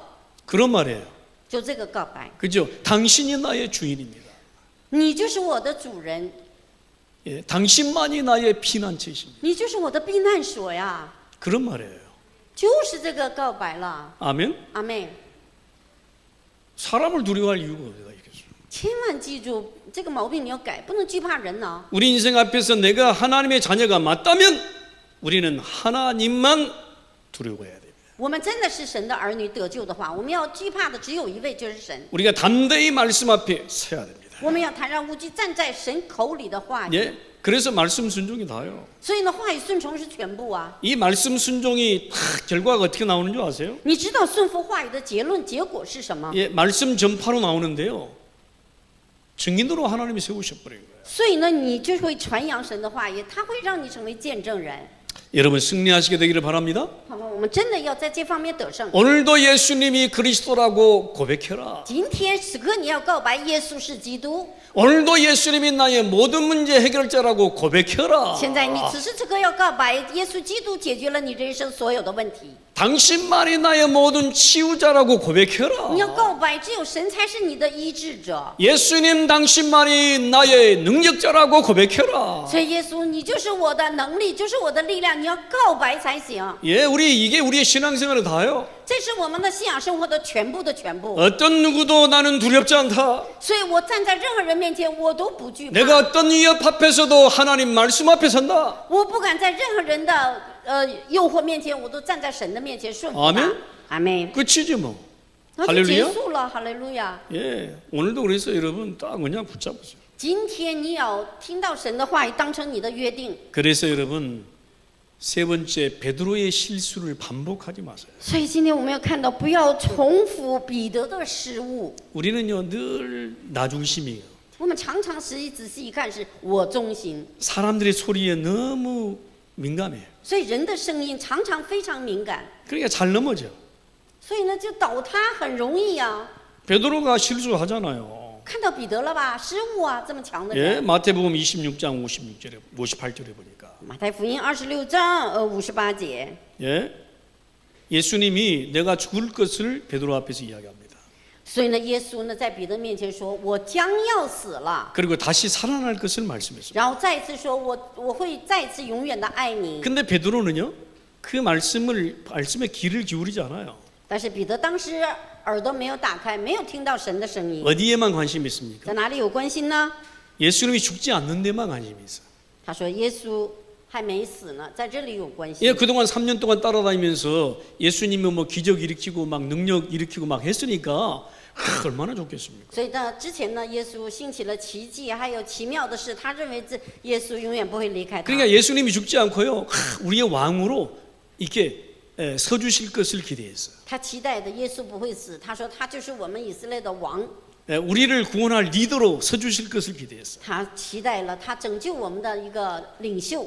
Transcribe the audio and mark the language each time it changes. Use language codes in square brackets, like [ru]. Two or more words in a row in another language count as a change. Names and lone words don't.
[ko] 그런 말이에요. ” [zh] 就这个告白， [ko] 그죠? 당신이 나의 주인입니다. [zh] 你就是我的主人， [ko] 예, 당신만이 나의 피난처이십니다. [zh] 你就是我的避难所呀， [ko] 그런 말이에요. [zh] 就是这个告白了。 [ko] 아멘. [zh] 阿妹， [ko] 사람을 두려워할 이유가 어디가 있겠어요? [zh] 千万记住这个毛病，你要改，不能惧怕人呢、 [ko] 우리 인생 앞에서 내가 하나님의 자녀가 맞다면 우리는 하나님만 두려워해야 됩니다. [zh] 我们真的是神的儿女得救的话，我们要惧怕的只有一位，就是神。 [ko] 우리가 담대히 말씀 앞에 서야 됩니다. [zh] 我们要坦然无惧站在神口里的话语。 [ko] 예, 그래서 말씀 순종이 다요. [zh] 所以呢，话语顺从是全部啊。 [ko] 이 말씀 순종이 다 결과가 어떻게 나오는 줄 아세요? [zh] 你知道顺服话语的结果是什么？ [ko] 예, 말씀 전파로 나오는데요. 증인으로 하나님이 세우셔버린 거예요. [zh] 所以呢，你就会传扬神的话语，他会让你成为见证人。 [ko] 여러분 승리하시게 되기를 바랍니다. [zh] 好吗？我们真的要在这方面得胜。 [ko] 오늘도 예수님이 그리스도라고 고백해라. [zh] 今天此刻你要告白耶稣是基督。 [ko] 오늘도 예수님이 나의 모든 문제 해결자라고 고백해라. [zh] 现在你此时此刻要告白耶稣基督解决了你人生所有的问题。 [ko] 당신만이 나의 모든 치유자라고 고백해라. [zh] 你要告白，只有神才是你的医治者。 [ko] 예수님 당신만이 나의 능력자라고 고백해라. [zh] 所以耶稣，你就是我的能力，就是我的力量，你要告白才行。 [ko] 예, 이게 우리의 신앙생활의 다요. [zh] 这是我们的信仰生活的全部的全部。 [ko] 어떤 누구도 나는 두렵지 않다. [zh] 所以我站在任何人面前，我都不惧怕。 [ko] 내가 어떤 위협 앞에서도 하나님 말씀 앞에 선다. [zh] 我不敢在任何人的诱惑面前，我都站在神的面前顺服他。 [ko] 아멘 [zh] 阿门。 [ko] 끝이지 뭐. [zh] 那就结 [ko] 할렐루야. [zh] 束了，哈利路亚。 [ko] 예, 오늘도 그래서 여러분 딱 그냥 붙잡으세요. [zh] 今天你要听到神的话语，当成你的约定。 [ko] 그래서 여러분 세 번째 베드로의 실수를 반복하지 마세요. [zh] 所以今天我们要看到，不要重复彼得的失误。 [ko] 우리는요 늘 나 중심이에요. [zh] 我们常常仔细一看，是我中心。 [ko] 사람들의 소리에 너무 민감해요. [zh] 所以人的声音常常非常敏感， [ko] 그러니까 잘 넘어져. [zh] 所以呢就倒塌很容易啊。 [ko] 베드로가 실수하잖아요. [zh] 看到彼得了吧？失误啊，这么强的 [ko] 예, [zh] 人。 [ko] 마태복음 26장 58절에 보니까 [zh] 马太福音26章58节， [ko] 예, 예수님이 내가 죽을 것을 베드로 앞에서 이야기합니다. [zh] 所以呢，耶稣呢在彼得面前说：“我将要死了。 [ko] 그리고 다시 살아날 것을 말씀했습니다. ” [zh] 然后再一次说：“我会再次永远的爱你。 [ko] 근데 베드로는요 그 말씀에 귀를 기울이지 않아요. ” [zh] 但是彼得当时耳朵没有打开，没有听到神的声音， [ko] 어디에만 관심이 있습니까? [zh] 在哪里有关心呢？ [ko] 예수님이 죽지 않는 데만 관심이 있어요. [zh] 他说：“耶稣还没死呢，在这里有关 [ko] 예, [zh] 心。” [ko] 그동안 3년 동안 따라다니면서 예수님이 뭐 기적 일으키고 막 능력 일으키고 막 했으니까 얼마나 좋겠습니까? [zh] 所以呢，之前呢，耶稣兴起了奇迹，还有奇妙的事，他认为这耶稣永远不会离开他。 [ko] 그러니까 예수님이 죽지 않고요 우리의 왕으로 이렇게 서주실 것을 기대했어요. [zh] 他期待的耶稣不会死，他说他就是我们以色列的王， [ko] 우리를 구원할 리더로 서주실 것을 기대했어요. [zh] 他期待了他拯救我们的一个领袖。